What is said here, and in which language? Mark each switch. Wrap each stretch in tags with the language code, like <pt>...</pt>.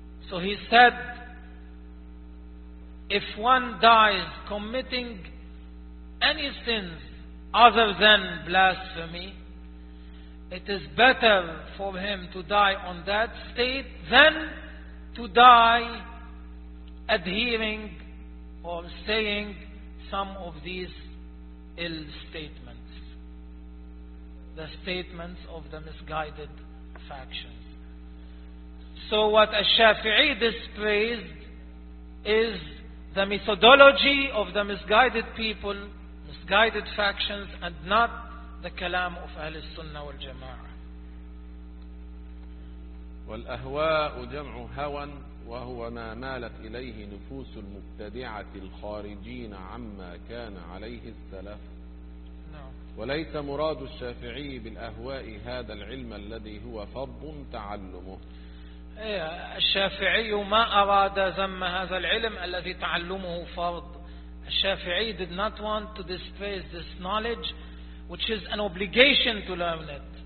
<en>So he said, if one dies committing any sins other than blasphemy, it is better for him to die on that state than to die adhering or saying some of these ill statements, the statements of the misguided factions. So what al-Shafi'i dispraised is the methodology of the misguided people, guided factions, and not the kalam of Ahl al-Sunnah wal Jama'ah.</en> <ar>والأهواء جمع هوى، وهو ما مالت إليه نفوس المبتدعة الخارجين عما كان عليه السلف. وليس مراد الشافعي بالأهواء هذا العلم الذي هو فرض تعلمه. الشافعي ما أراد ذم هذا العلم الذي تعلمه فرض.</ar> <en>الشافعي did not want to displace this knowledge which is an obligation to learn it.</en>